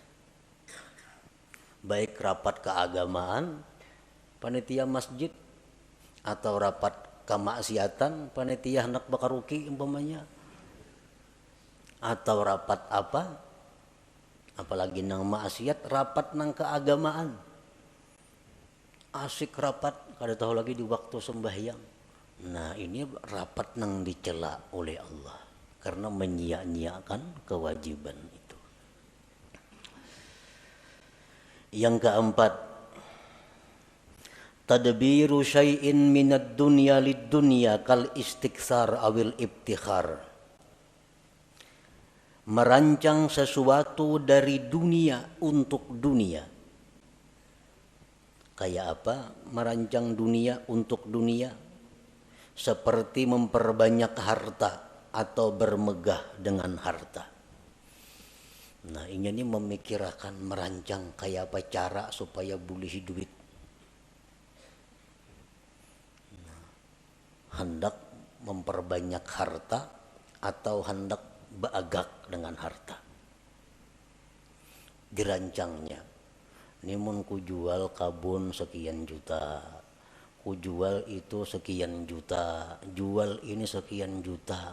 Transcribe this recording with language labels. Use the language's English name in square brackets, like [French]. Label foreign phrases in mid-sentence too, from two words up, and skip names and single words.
[Indonesian] Baik rapat keagamaan, panitia masjid, atau rapat kemaksiatan, panitia hendak bakaruki umpamanya. Atau rapat apa, apalagi nang maksiat, rapat nang keagamaan, asik rapat kada tahu lagi di waktu sembahyang. Nah ini rapat nang dicela oleh Allah karena menyia-nyiakan kewajiban itu. Yang keempat, [Arabic] تدبير شيء من الدنيا للدنيا كالاستكثار أو الابتخار. [Indonesian] Merancang sesuatu dari dunia untuk dunia. Kayak apa? Merancang dunia untuk dunia. Seperti memperbanyak harta atau bermegah dengan harta. Nah ini memikirkan, merancang kayak apa cara supaya boleh duit. Hendak memperbanyak harta atau hendak baagak dengan harta. [Banjar] Dirancangnya, ini mun ku jual kabun sekian juta, ku jual itu sekian juta, jual ini sekian juta.